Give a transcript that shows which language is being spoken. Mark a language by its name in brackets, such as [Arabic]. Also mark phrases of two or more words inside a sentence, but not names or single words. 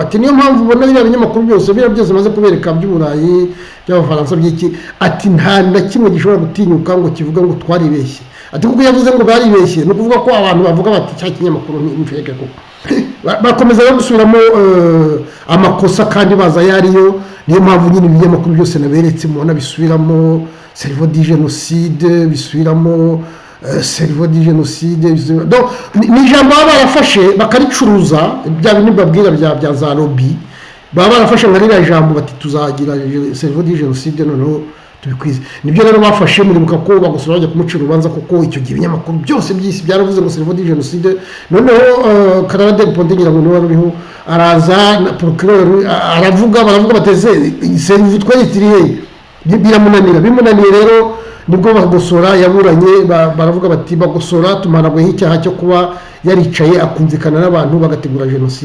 [Kinyarwanda] Ati niyo mpamvu ubona biriya binyamakuru byose maze kubereka by'Uburayi by'Abafaransa by'iki, ati nta na kimwe gishobora gutinyuka ngo kivuga ngo twaribeshye. Ati kuko yavuze ngo baribeshye ni ukuvuga ko abantu bavuga bati cya kinyamakuru ni fake koko. Bakomeza no gusubiramo amakosa kandi baza yariyo. Niyo mpamvu nyine ibinyamakuru byose naberetse mubona bisubiramo [French] cerveau du génocide, [Kinyarwanda] bisubiramo [French] cerveau du génocide. [Kinyarwanda] Donc ni ijambo baba barafashe bakaricuruza, bya bintu babwira bya za lobby, baba barafashe nka ririya jambo bati tuzagira [French] cerveau du génocide [Kinyarwanda] noneho tubikwize. Nibyo rero bafashe muribuka ko Bagosora bajya kumucira urubanza kuko icyo gihe ibinyamakuru byose byisi byaravuze ngo [French] cerveau du génocide. [Kinyarwanda] Noneho Canada Ponte ngira ngo niwe uriho araza na procureur baravuga bateze cerveau twayitiriye bimunaniye rero nibwo Bagosora yaburanye. Baravuga bati Bagosora tumanagweho icyaha cyo kuba yaricaye akumvikana n'abantu bagategura genocide.